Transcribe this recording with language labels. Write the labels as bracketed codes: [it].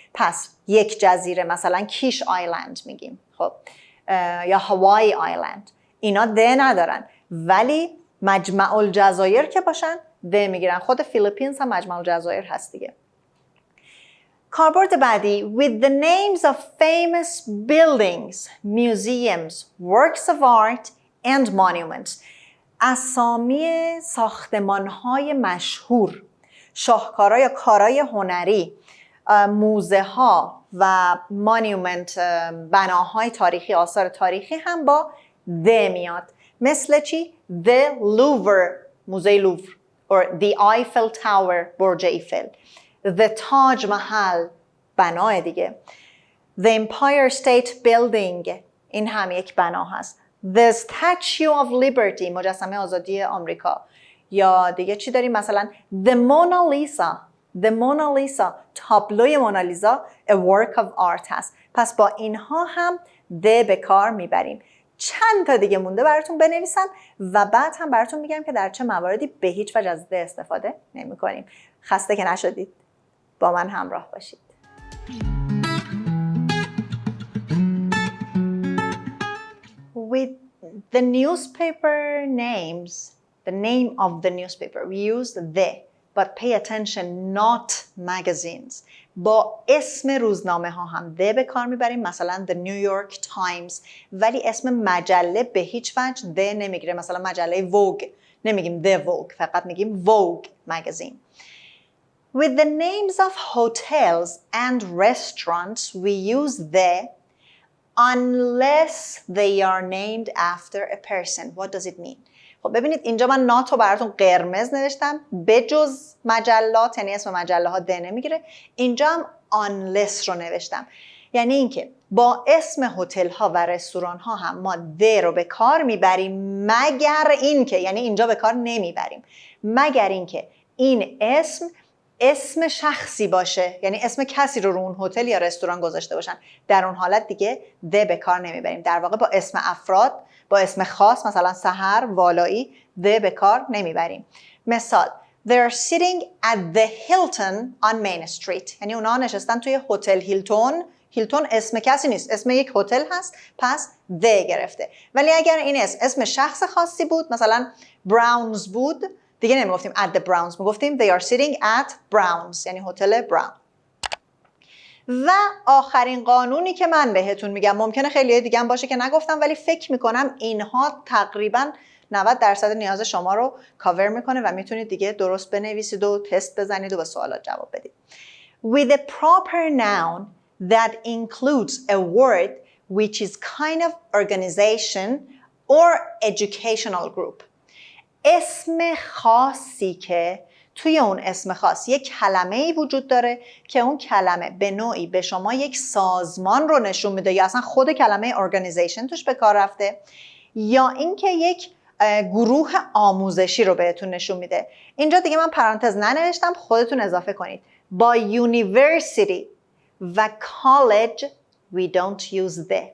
[fa] پس یک جزیره مثلا کیش آیلند میگیم، خب، یا هوایی آیلند، اینا د ندارن، ولی مجمع الجزایر که باشن د میگیرن. خود فیلیپینز هم مجمع الجزایر هست دیگه. کاربرد بعدی [en] with the names of famous buildings, museums, works of art and monuments. [fa] اسامی ساختمان‌های مشهور، شاهکارها یا کارهای هنری، موزه ها و مانیومنت، بناهای تاریخی، آثار تاریخی هم با د میاد. مثل چی؟ The Louvre، موزه لوور، or the Eiffel Tower، برج ایفل. The تاج محل، بنای دیگه. The Empire State Building، این هم یک بنا هست. [en] The Statue of Liberty، [fa] مجسمه آزادی آمریکا. یا دیگه چی داریم؟ مثلا The Mona Lisa، The Mona Lisa، تابلوی مونالیزا [en] a work of art [fa] هست. پس با اینها هم د به کار میبریم. چند تا دیگه مونده براتون بنویسم و بعد هم براتون میگم که در چه مواردی به هیچ وجه از د استفاده نمی کنیم. خسته که نشدید، با من همراه باشید. [en] With the newspaper names, the name of the newspaper, we use the, but pay attention, not magazines. [fa] با اسم روزنامه ها هم د به کار میبریم، مثلا The New York Times، ولی اسم مجله به هیچ وجه د نمیگیره. مثلا مجله ووگ نمیگیم The Vogue، فقط میگیم Vogue magazine. [en] With the names of hotels and restaurants, we use the unless they are named after a person. What does it mean? [fa] خب ببینید اینجا من ناتو براتون قرمز نوشتم، بجز مجلات، یعنی اسم مجله ها د نمیگیره. اینجا هم unless رو نوشتم، یعنی اینکه با اسم هتل ها و رستوران ها هم ما د رو به کار میبریم، مگر اینکه، یعنی اینجا به کار نمیبریم، مگر اینکه این اسم شخصی باشه، یعنی اسم کسی رو اون هتل یا رستوران گذاشته باشن. در اون حالت دیگه د به کار نمیبریم. در واقع با اسم افراد، با اسم خاص، مثلا سحر، والایی، د به کار نمیبریم. مثال [en] They're sitting at the Hilton on Main Street، [fa] یعنی اونا نشستن توی هتل هیلتون. هیلتون اسم کسی نیست، اسم یک هتل هست، پس د گرفته. ولی اگر این اسم شخص خاصی بود، مثلا براونز بود، دیگه نمیگفتیم [en] at the Browns، [fa] میگفتیم [en] they are sitting at Browns، [fa] یعنی هتل براون. و آخرین قانونی که من بهتون میگم، ممکنه خیلی دیگه هم باشه که نگفتم، ولی فکر میکنم اینها تقریبا 90% نیاز شما رو کاور میکنه و میتونید دیگه درست بنویسید و تست بزنید و به سوالات جواب بدید. [en] With a proper noun that includes a word which is kind of organization or educational group. [fa] اسم خاصی که توی اون اسم خاص یک کلمه‌ای وجود داره که اون کلمه به نوعی به شما یک سازمان رو نشون میده، یا اصلا خود کلمه organization توش به کار رفته، یا اینکه یک گروه آموزشی رو بهتون نشون میده. اینجا دیگه من پرانتز ننوشتم، خودتون اضافه کنید. [en] با university و college we don't use the.